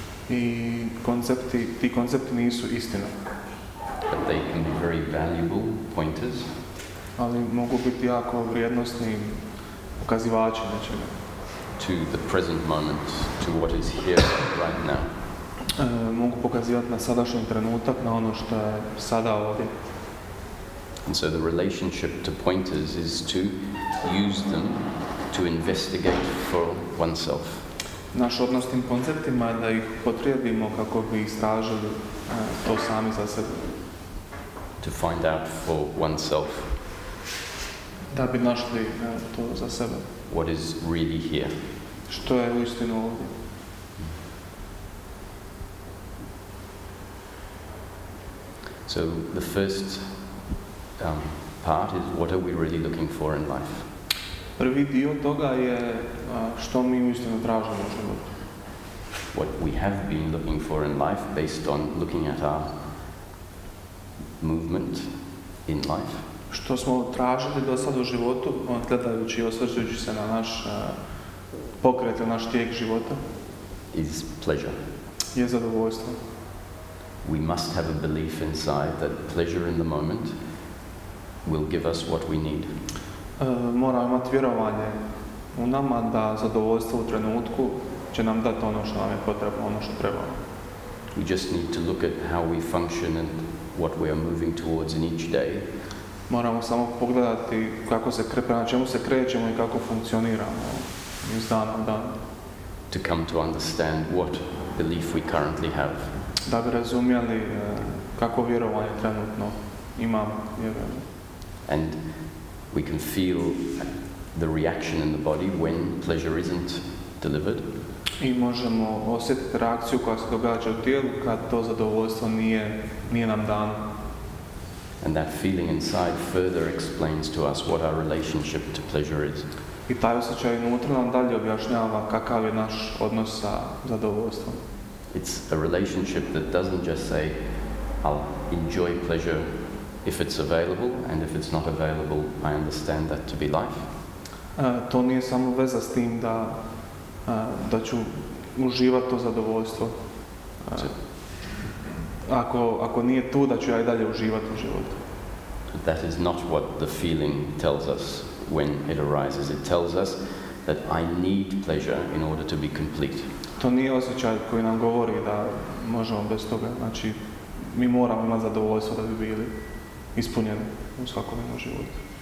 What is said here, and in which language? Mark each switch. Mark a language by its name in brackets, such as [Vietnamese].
[Croatian] I ti koncepti nisu istina. [English] But they can be very valuable pointers. [Croatian] Ali mogu biti jako vrijednosni pokazivači nečega. [English] To the present moment, to what is here right now. [Croatian] Mogu pokazivati na sadašnji trenutak, na ono što je sada ovdje. [English] And so the relationship to pointers is to use them to investigate for oneself. [Croatian] Naš odnos tim konceptima je da ih upotrijebimo kako bi istražili to sami za sebe. [English] To find out for oneself. [Croatian] Da bi našli to za sebe. [English] What is really here. [Croatian] Što je uistinu ovdje. [English] So the first part is what are we really looking for in life? [Croatian] Prvi dio toga je što mi uistinu tražimo u životu. [English] What we have been looking for in life based on looking at our movement in life. [Croatian] Što smo tražili do sada u životu, gledajući i osvrćujući se na naš pokret, naš tijek života, [English] is pleasure. [Croatian] Je zadovoljstvo. [English] We must have a belief inside that pleasure in the moment will give us what we need. [Croatian] Moramo imati vjerovanje u nama da zadovoljstvo u trenutku će nam dati ono što nam je potrebno, ono što trebamo. [English] We just need to look at how we function and what we are moving towards in each day. [Croatian] Moramo samo pogledati prema čemu se krećemo i kako funkcioniramo iz dana u dan. [English] To come to understand what belief we currently have. [Croatian] Da bi razumjeli kako vjerovanje trenutno imamo. [English] And we can feel the reaction in the body when pleasure isn't delivered. [Croatian] I možemo osjetiti reakciju koja se događa u tijelu kad to zadovoljstvo nije nam dano. [English] And that feeling inside further explains to us what our relationship to pleasure is. [Croatian] I taj osjećaj unutra nam dalje objašnjava kakav je naš odnos sa zadovoljstvom. [English] It's a relationship that doesn't just say, I'll enjoy pleasure if it's available, and if it's not available, I understand that to be life. [Croatian] To nije samo veza s tim da ću uživati to zadovoljstvo. Ako nije tu, da ću ja i dalje uživati u životu. [English] That is not what the feeling tells us when it arises. It tells us that I need pleasure in order to be complete. [Croatian] To nije osjećaj koji nam govori da možemo bez toga. Znači, mi moramo imati zadovoljstvo da bi bili ispunjeni u svakodnevnom životu.